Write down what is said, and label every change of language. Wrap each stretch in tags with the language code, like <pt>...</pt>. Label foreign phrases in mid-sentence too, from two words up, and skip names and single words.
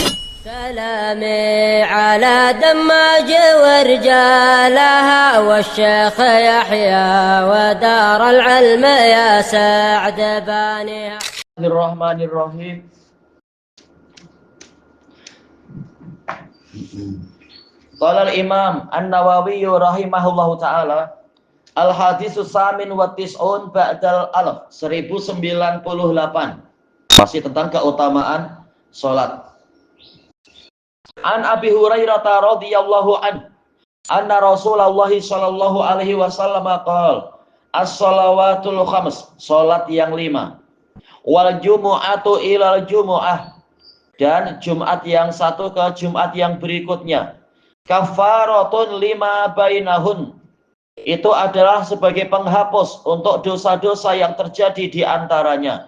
<ar>سلامي على دماج ورجالها والشيخ يحيى ودار العلم يا سعد بانيها. Bismillahirrahmanirrahim. قال الإمام النووي رحمه الله تعالى، الحديث الثامن والتسعون بعد الألف, 1098.</ar> <id>Masih tentang keutamaan salat.</id> <ar>عن أبي هريرة رضي الله أن رسول الله صلى الله عليه وسلم قال، الصلوات الخمس,</ar> <id>salat yang 5,</id> <ar>والجمعة إلى الجمعة,</ar> <id>dan Jumat yang satu ke Jumat yang berikutnya,</id> <ar>كفارة لما بينهن,</ar> <id>itu adalah sebagai penghapus untuk dosa-dosa yang terjadi di antaranya.</id>